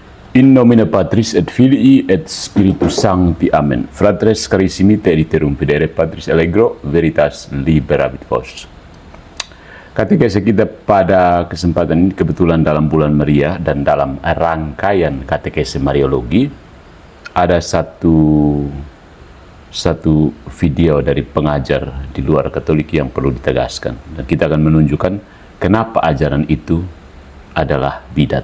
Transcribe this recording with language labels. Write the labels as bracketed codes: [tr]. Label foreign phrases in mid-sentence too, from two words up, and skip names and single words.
[la] In nomine Patris et Filii et Spiritus Sancti. Amen. Fratres carissimi, te iterum pidere Patris allegro, veritas liberabit vos. [id] Katekese kita pada kesempatan ini kebetulan dalam bulan Maria dan dalam rangkaian katekese Mariologi ada satu video dari pengajar di luar Katolik yang perlu ditegaskan, dan kita akan menunjukkan kenapa ajaran itu adalah bidat.